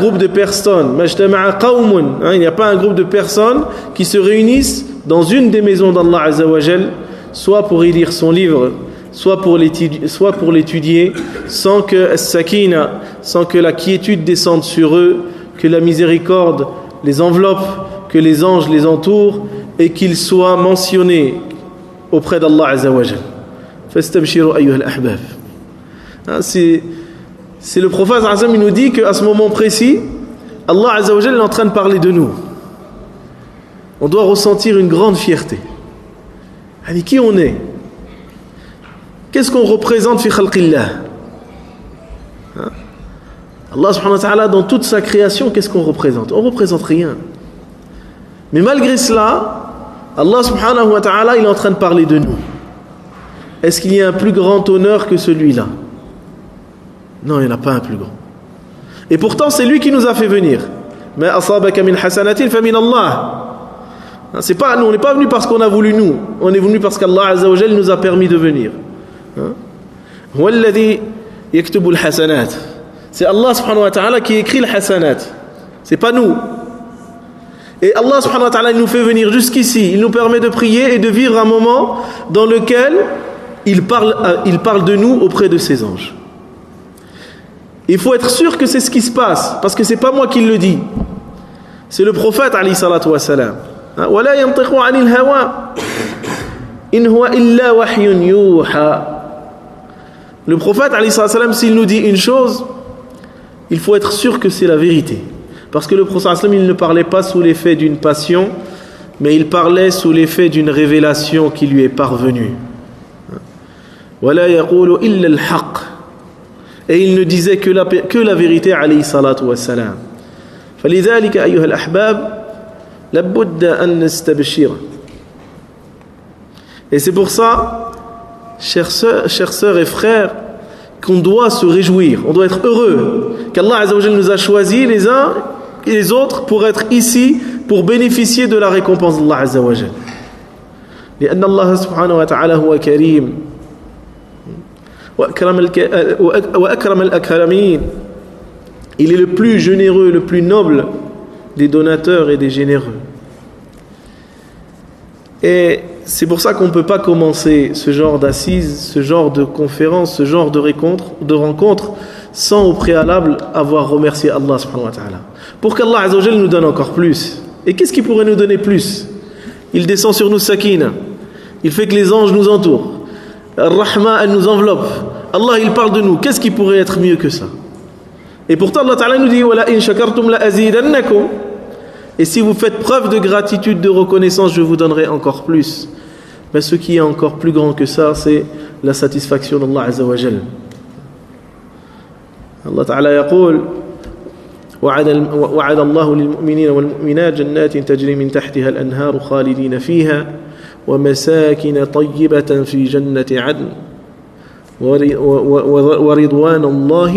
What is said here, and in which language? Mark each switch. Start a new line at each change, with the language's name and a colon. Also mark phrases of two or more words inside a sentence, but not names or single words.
French: groupe de personnes, il n'y a pas un groupe de personnes qui se réunissent dans une des maisons d'Allah
Arabic: عز وجل,
French: soit pour y lire son livre, soit pour l'étudier, sans que as-sakina, sans que la quiétude descende sur eux, que la miséricorde les enveloppe, que les anges les entourent, et qu'ils soient mentionnés auprès d'Allah
Arabic: عز وجل. فاستبشروا أيها الأحباب.
French: C'est le prophète Azam, il nous dit qu'à ce moment précis, Allah
Arabic: عز وجل
French: est en train de parler de nous. On doit ressentir une grande fierté. Avec qui on est? Qu'est-ce qu'on représente
Arabic: في خلق الله? Allah سبحانه وتعالى,
French: dans toute sa création, qu'est-ce qu'on représente? On ne représente rien. Mais malgré cela, Allah
Arabic: سبحانه وتعالى,
French: il est en train de parler de nous. est-ce qu'il y a un plus grand honneur que celui-là? Non, il n'y en a pas un plus grand. Et pourtant, c'est lui qui nous a fait venir.
Arabic: Mais أصابك من حسنة فمن الله.
French: C'est pas, nous, on n'est pas venu parce qu'on a voulu nous. On est venu parce qu'Allah
Arabic: عز وجل
French: nous a permis de venir.
Arabic: هو الذي يكتب الحسنات.
French: C'est Allah
Arabic: سبحانه وتعالى
French: qui écrit le hasanat. C'est pas nous. Et Allah
Arabic: سبحانه وتعالى
French: nous fait venir jusqu'ici. Il nous permet de prier et de vivre un moment dans lequel il parle de nous auprès de ses anges. Il faut être sûr que c'est ce qui se passe, parce que c'est pas moi qui le dis. C'est le prophète
Arabic: عليه الصلاة والسلام. ولا ينطق عن الهوى إن هو إلا وحي يوحى.
French: Le prophète
Arabic: عليه الصلاة والسلام,
French: s'il nous dit une chose, il faut être sûr que c'est la vérité. Parce que le prophète sallam, il ne parlait pas sous l'effet d'une passion, mais il parlait sous l'effet d'une révélation qui lui est parvenue.
Arabic: ولا يقول إلا الحق.
French: Et il ne disait que la vérité
Arabic: عليه الصلاة والسلام. فلذلك أيها الأحباب لابد أن نستبشر.
French: Et c'est pour ça, chers sœurs et frères, qu'on doit se réjouir, on doit être heureux qu'Allah
Arabic: عز وجل
French: nous a choisis les uns et les autres pour être ici, pour bénéficier de la récompense d'Allah
Arabic: عز وجل. لأن الله سبحانه وتعالى هو كريم وأكرم الأكرمين.
French: Il est le plus généreux, le plus noble des donateurs et des généreux. Et c'est pour ça qu'on ne peut pas commencer ce genre d'assises, ce genre de conférences, ce genre de rencontres sans au préalable avoir remercié Allah
Arabic: سبحانه وتعالى.
French: Pour qu'Allah
Arabic: عز وجل
French: nous donne encore plus. Et qu'est-ce qui pourrait nous donner plus? Il descend sur nous sakina. Il fait que les anges nous entourent. Ar-Rahma, elle nous enveloppe. Allah, il parle de nous. Qu'est-ce qui pourrait être mieux que ça? Et pourtant, Allah Ta'ala nous dit
Arabic: وَلَا إِن شَكَرْتُمْ لَأَزِيدَنَّكُمْ.
French: Et si vous faites preuve de gratitude, de reconnaissance, je vous donnerai encore plus. Mais ce qui est encore plus grand que ça, c'est la satisfaction d'Allah
Arabic: عز وجل. Allah Ta'ala يقول وعد الله للمؤمنين والمؤمنات جنات تجري من تحتها الأنهار خالدين فيها ومساكن طيبة في جنة عدن ورضوان الله.